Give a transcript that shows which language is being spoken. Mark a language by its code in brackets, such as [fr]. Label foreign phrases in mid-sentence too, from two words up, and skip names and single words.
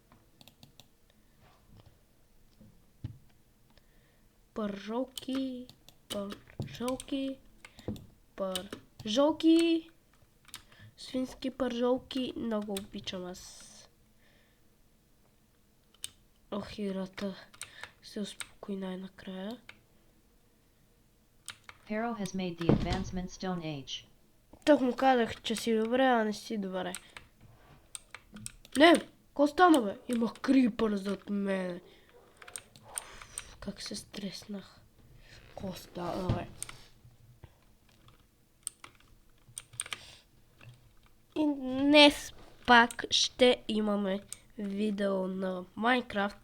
[bg] Пържолки. Свински пържолки. Много обичам аз. Играта се успокои най-накрая. [en] Pharaoh has made the advancement Stone Age. [bg] Так му казах, че си добре, а не си добре. Не, какво стана, бе? Има крипър зад мене. Как се стреснах. Какво стана, бе? И днес пак ще имаме видео на Майнкрафт.